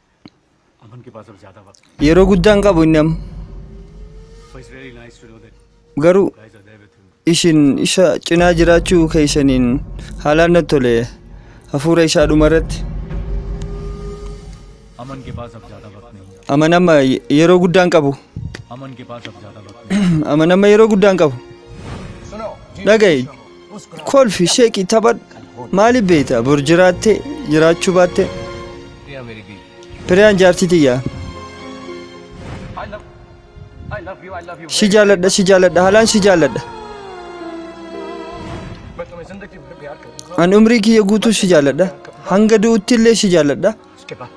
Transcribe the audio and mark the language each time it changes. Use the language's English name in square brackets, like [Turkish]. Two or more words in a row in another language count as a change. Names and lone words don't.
[Oromo] yeroo guddaan qabu inni amma garuu isin isa cinaa jiraachuu keessaniin haalaan natti tole hafuura isaa dhumarratti [Hindi] अमन के पास अब ज्यादा वक्त नहीं है [Oromo] aman amma yeroo guddaan qabu [Hindi] अमन के पास अब ज्यादा वक्त नहीं [Oromo] aman amma yeroo guddaan qabu dhaga'i kolfi sheeqii taphadhu maaliif beekta bor jiraattee jiraachuu baatte [Hindi] प्रिया मेरी बीवी [Oromo] piriyaan jaartii tiyyaa [English] I love you [Oromo] si jaalladha haalaan si jaalladha [Hindi] मैं तुम्हें जिंदगी भर प्यार करूंगा [Oromo] an umrii kiyya guutuu si jaalladha hanga du'utti illee si jaalladha [Hindi] उसके बाद